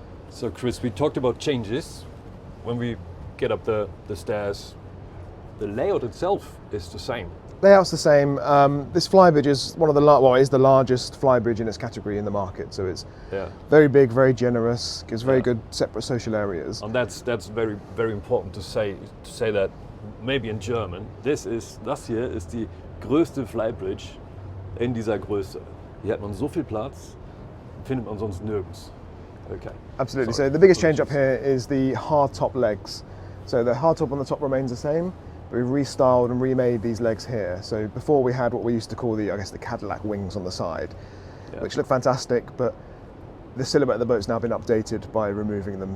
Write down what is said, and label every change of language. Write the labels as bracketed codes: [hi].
[en] So Chris, we talked about changes. When we get up the stairs, the layout itself is the same. Layout's the same. This Flybridge is is the largest Flybridge in its category in the market. So it's very big, very generous, gives very good separate social areas. And that's very, very important to say that maybe in German. [de] Das hier ist die größte Flybridge in dieser Größe. Hier hat man so viel Platz, findet man sonst nirgends. [en] Okay. Absolutely. Sorry. So the biggest change up here is the hardtop legs. So the hardtop on the top remains the same, but we've restyled and remade these legs here. So before we had what we used to call the Cadillac wings on the side, which look fantastic, but the silhouette of the boat's now been updated by removing them.